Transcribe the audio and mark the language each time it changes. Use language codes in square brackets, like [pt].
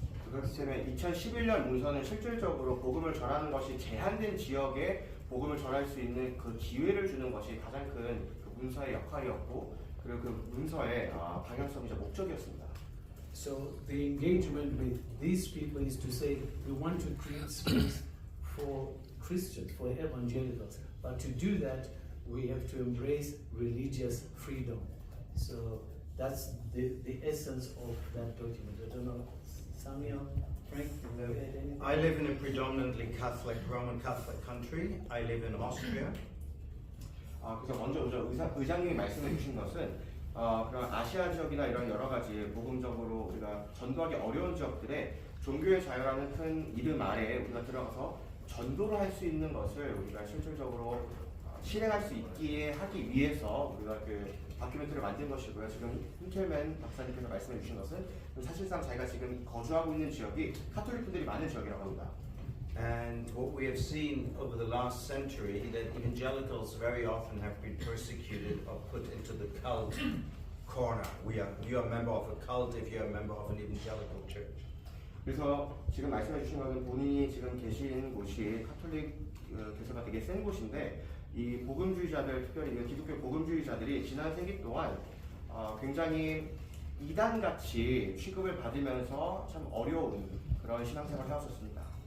[ko] 그렇기 때문에 2011년 문서는 실질적으로 복음을 전하는 것이 제한된 지역에 복음을 전할 수 있는 그 기회를 주는 것이 가장 큰 그 문서의 역할이었고, 그리고 그 문서의 방향성이자 목적이었습니다. [en] So the engagement with these people is to say we want to create space for Christians, for evangelicals, but to do that we have to embrace religious freedom. So that's the essence of that document. I don't know, Samuel, Frank, you had anything? I live in a predominantly Catholic, Roman Catholic country. I live in Austria. [ko] 그래서 먼저 의장님이 말씀해 주신 것은 그런 아시아 지역이나 이런 여러 가지 복음적으로 우리가 전도하기 어려운 지역들에 종교의 자유라는 큰 이름 아래에 우리가 들어가서 전도를 할 수 있는 것을 우리가 실질적으로 실행할 수 있기에 하기 위해서 우리가 그 다큐멘터리를 만든 것이고요. 지금 힌켈맨 박사님께서 말씀해 주신 것은 사실상 자기가 지금 거주하고 있는 지역이 카톨릭 분들이 많은 지역이라고 합니다. [en] And what we have seen over the last century, that evangelicals very often have been persecuted or put into the cult corner. You are a member of a cult if you are a member of an evangelical church. [ko] 그래서 지금 말씀해 주신 것은 본인이 지금 계신 곳이 카톨릭 교사가 되게 센 곳인데, 이 복음주의자들, 특별히 기독교 복음주의자들이 지난 세기 동안 굉장히 이단같이 취급을 받으면서 참 어려운 그런 신앙생활을 해왔었습니다.